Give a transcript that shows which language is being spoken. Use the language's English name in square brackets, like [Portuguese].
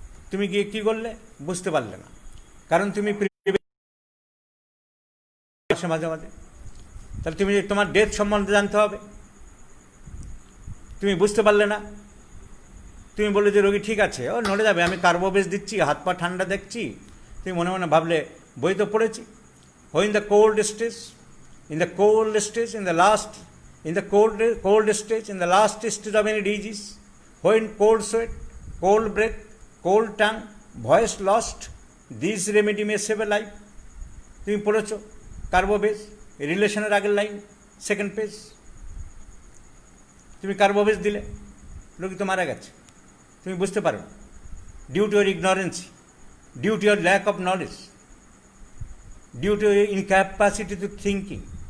[Bangla] তুমি গিয়ে কী করলে, বুঝতে পারলে না, কারণ তুমি মাঝে মাঝে। তাহলে তুমি তোমার ডেথ সম্বন্ধে জানতে হবে, তুমি বুঝতে পারলে না, তুমি বললে যে রোগী ঠিক আছে, ও নড়ে যাবে, আমি কার্বোবেজ দিচ্ছি, হাত পা ঠান্ডা দেখছি, তুমি মনে মনে ভাবলে বই তো পড়েছি। [English] In the cold stage, in the cold stage, in the last, in the cold stage, in the last stage of any disease, when cold sweat, cold breath, cold tongue, voice lost, this remedy may save a life. [Bangla] তুমি পড়েছো কার্বোবেজ, রিলেশনের আগের line, second page. তুমি কার্বোবেজ দিলে, রোগী তো মারা গেছে, তুমি বুঝতে পারো, [English] Due to your ignorance, due to your lack of knowledge, due to incapacity to thinking.